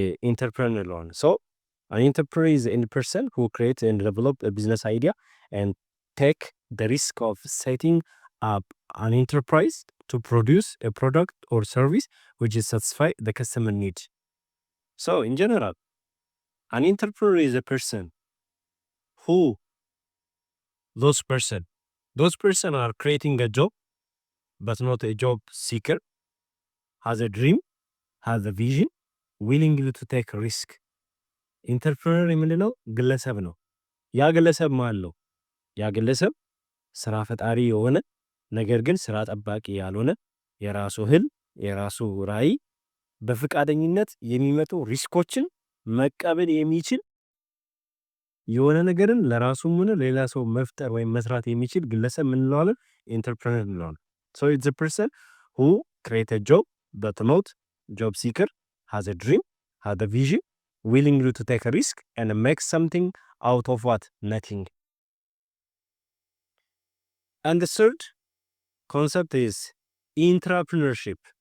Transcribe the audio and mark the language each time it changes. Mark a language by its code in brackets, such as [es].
[am] ኢንተርፕረነር ነው። [en] ሶ an entrepreneur is any person who creates and develop a business idea and take the risk of setting up an enterprise to produce a product or service which is satisfy the customer need. So in general, an entrepreneur is a person who those person are creating a job but not a job seeker, has a dream, has a vision, willing to take a risk. [am] ኢንተርፕረነር የምንለው ግለሰብ ነው። ያ ግለሰብ ማን ነው? ያ ግለሰብ ስራ ፈጣሪ የሆነ ነገር ግን ስራ ጠባቂ ያልሆነ የራሱ ህልም የራሱ ራዕይ በፍቃደኝነት የሚመጡ ሪስኮችን መቀበል የሚችል የሆነ ነገርን ለራሱም ሆነ ሌላ ሰው መፍጠር ወይም መስራት የሚችል ግለሰብ ምን እንለዋለን? ኢንተርፕረነር እንለዋለን። [en] So it's a person who create a job but not job seeker, has a dream, has a vision, willing to take a risk and make something out of what? Nothing. And the third concept is intrapreneurship.